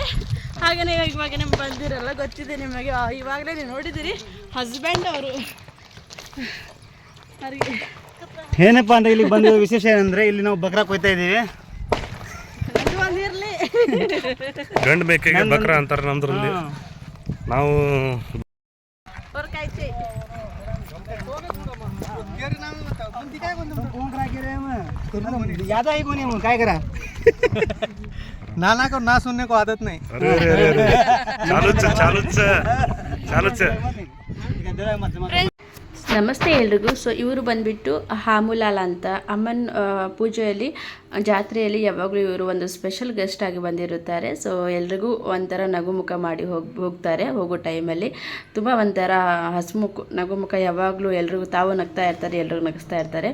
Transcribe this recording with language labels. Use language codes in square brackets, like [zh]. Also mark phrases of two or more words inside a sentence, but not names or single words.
[kn] ಹಾಗೆಯೇ ಇವಾಗ ನಿಮ್ಗೆ ಬಂದಿರಲ್ಲ, ಗೊತ್ತಿದೆ ನಿಮಗೆ, ಇವಾಗಲೇ ನೀವು ನೋಡಿದ್ದೀರಿ. ಹಸ್ಬೆಂಡ್ ಅವರು ಏನಪ್ಪ ಅಂದರೆ ಇಲ್ಲಿ ಬಂದ ವಿಶೇಷ ಏನಂದರೆ ಇಲ್ಲಿ ನಾವು ಬಕ್ರಾ ಕೊಯ್ತಾ ಇದ್ದೀವಿ. ಒಂದಿರಲಿ, ಗಂಡು ಮೇಕೆಗೆ ಬಕ್ರಾ ಅಂತಾರೆ ನಮ್ದ್ರಲ್ಲಿ. ನಾವು [mr] याद आहे कोणी काय करा ना [hi] सुनने को आदत नहीं. [mr] चालूच. [kn] ನಮಸ್ತೆ ಎಲ್ರಿಗೂ. ಸೊ ಇವರು ಬಂದುಬಿಟ್ಟು ಹಾಮುಲಾಲ್ ಅಂತ. ಅಮ್ಮನ ಪೂಜೆಯಲ್ಲಿ, ಜಾತ್ರೆಯಲ್ಲಿ ಯಾವಾಗಲೂ ಇವರು ಒಂದು [en] special guest [kn] ಆಗಿ ಬಂದಿರುತ್ತಾರೆ. ಸೊ ಎಲ್ರಿಗೂ ಒಂಥರ ನಗುಮುಖ ಮಾಡಿ ಹೋಗ್ತಾರೆ. ಹೋಗೋ ಟೈಮಲ್ಲಿ ತುಂಬ ಒಂಥರ ನಗುಮುಖ, ಯಾವಾಗಲೂ ಎಲ್ರಿಗೂ ತಾವು ನಗ್ತಾ ಇರ್ತಾರೆ, ಎಲ್ರಿಗೂ ನಗಿಸ್ತಾ ಇರ್ತಾರೆ.